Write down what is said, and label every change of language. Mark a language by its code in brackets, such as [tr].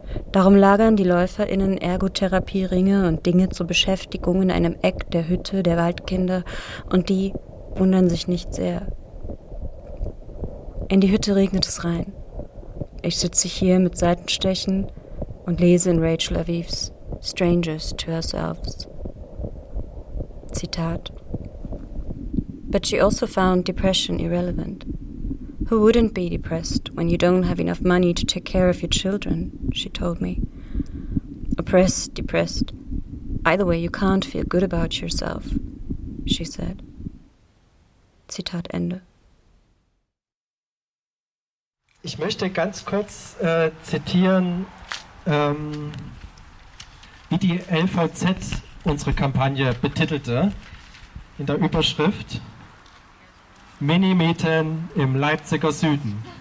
[de] Darum lagern die LäuferInnen Ergotherapieringe und Dinge zur Beschäftigung in einem Eck der Hütte der Waldkinder und die wundern sich nicht sehr. In die Hütte regnet es rein. Ich sitze hier mit Seitenstechen und lese in Rachel Avivs Strangers to Ourselves. Zitat: [en] But she also found depression irrelevant. Who wouldn't be depressed when you don't have enough money to take care of your children, she told me. Oppressed, depressed. Either way, you can't feel good about yourself, she said. [de] Zitat Ende. Ich möchte ganz kurz zitieren, wie die LVZ unsere Kampagne betitelte, in der Überschrift Minimieten im Leipziger Süden.